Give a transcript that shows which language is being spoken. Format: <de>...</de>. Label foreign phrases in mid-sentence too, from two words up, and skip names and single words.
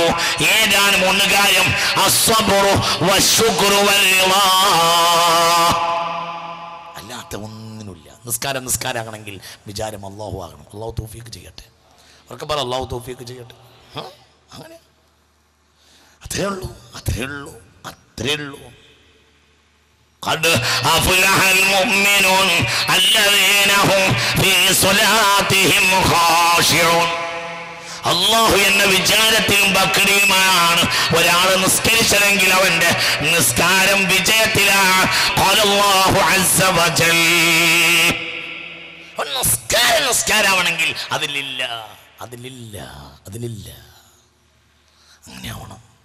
<ml>ഏതാണ് 3 കാര്യം?</ml> <ar>الصبر والشكر والرضا.</ar> <ml>അല്ലാത്ത ഒന്നിനുമില്ല. നിസ്കാരമാകണമെങ്കിൽ വിചാരം അല്ലാഹു ആകണം. അല്ലാഹു തൗഫീഖ് ചെയ്യട്ടെ. അവർക്ക് പറ അല്ലാഹു തൗഫീഖ് ചെയ്യട്ടെ. അങ്ങനെ അത്രേ ഉള്ളൂ.</ml> <ar>قد أفلح المؤمنون الذين هم في صلاتهم خاشعون.</ar> <ml>അല്ലാഹു എന്ന വിചാരത്തിലും ഭക്തിയുമാണ് ഒരാൾ നിസ്കരിച്ചതെങ്കിൽ അവന്റെ നിസ്കാരം വിജയത്തിലാണ്.</ml> <ar>قال الله عز وجل.</ar> <ml>നിസ്കാരമാണെങ്കിൽ അതിലില്ല. അങ്ങനെ ആവണം.</ml>